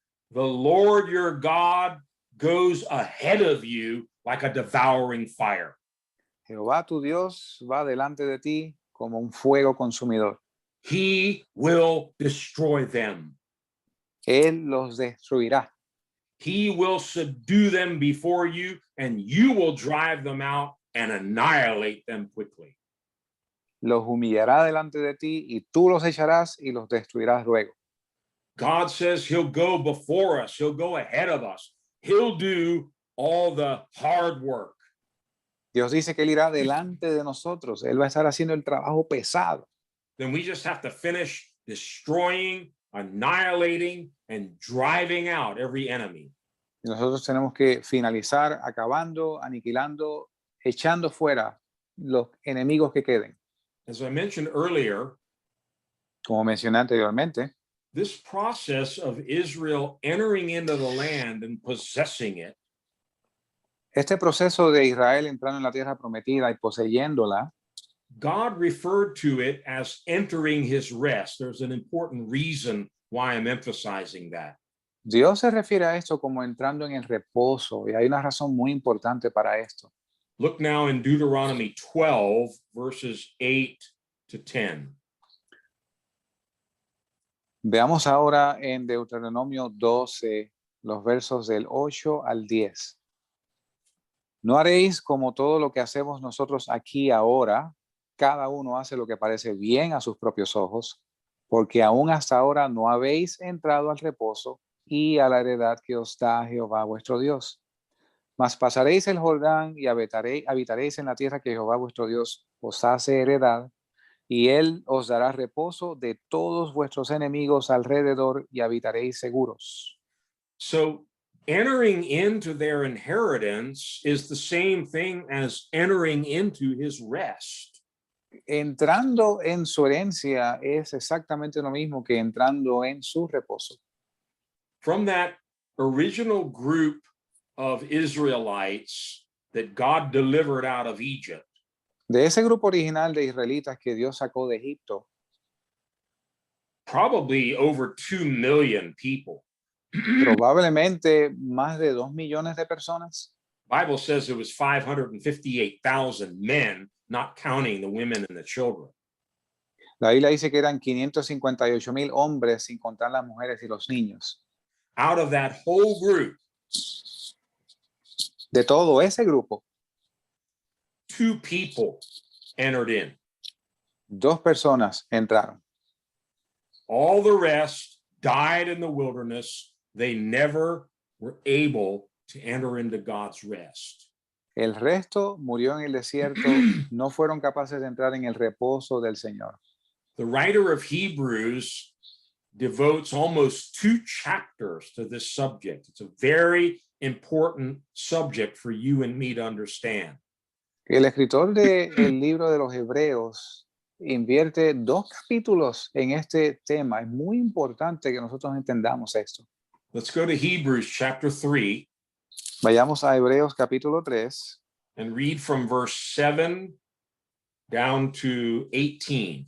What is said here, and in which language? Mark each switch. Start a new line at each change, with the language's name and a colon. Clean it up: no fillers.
English: The Lord your God goes ahead of you like a devouring fire.
Spanish: Jehová tu Dios va delante de ti como un fuego consumidor.
English: He will destroy them.
Spanish: Él los destruirá.
English: He will subdue them before you, and you will drive them out and annihilate them quickly.
Spanish: Los humillará delante de ti y tú los echarás y los destruirás luego.
English: God says he'll go before us. He'll go ahead of us. He'll do all the hard work.
Spanish: Dios dice que Él irá delante de nosotros. Él va a estar haciendo el trabajo pesado.
English: Then we just have to finish destroying, annihilating, and driving out every enemy.
Spanish: Y nosotros tenemos que finalizar acabando, aniquilando, echando fuera los enemigos que queden.
English: As I mentioned earlier,
Spanish: Como mencioné anteriormente,
English: this process of Israel entering into the land and possessing it
Spanish: este proceso de Israel entrando en la tierra prometida y poseyéndola,
English: God referred to it as entering his rest. There's an important reason why I'm emphasizing that.
Spanish: Dios se refiere a esto como entrando en el reposo, y hay una razón muy importante para esto.
English: Look now in Deuteronomy 12, verses 8 to 10.
Spanish: Veamos ahora en Deuteronomio 12, los versos del 8 al 10. No haréis como todo lo que hacemos nosotros aquí ahora, cada uno hace lo que parece bien a sus propios ojos, porque aún hasta ahora no habéis entrado al reposo y a la heredad que os da Jehová vuestro Dios. Mas pasaréis el Jordán y habitaréis en la tierra que Jehová vuestro Dios os hace heredad, y él os dará reposo de todos vuestros enemigos alrededor y habitaréis seguros.
English: So entering into their inheritance is the same thing as entering into his rest.
Spanish: Entrando en su herencia es exactamente lo mismo que entrando en su reposo.
English: From that original group of Israelites that God delivered out of Egypt,
Spanish: De ese grupo original de israelitas que Dios sacó de Egipto,
English: probably over 2 million people.
Spanish: probablemente más de 2 millones de personas.
English: Bible says it was 558,000 men, not counting the women and the children.
Spanish: La Biblia dice que eran 558,000 hombres, sin contar las mujeres y los niños.
English: Out of that whole group,
Spanish: De todo ese grupo,
English: 2 people entered in.
Spanish: 2 personas entraron.
English: All the rest died in the wilderness. They never were able to enter into God's rest.
Spanish: El resto murió en el desierto, no fueron capaces de entrar en el reposo del Señor.
English: The writer of Hebrews devotes almost 2 chapters to this subject. It's a very important subject for you and me to understand.
Spanish: El escritor del libro de los Hebreos invierte 2 capítulos en este tema. Es muy importante que nosotros entendamos esto.
English: Let's go to Hebrews chapter 3.
Spanish: Vayamos a Hebreos capítulo 3
English: and read from verse 7 down to 18.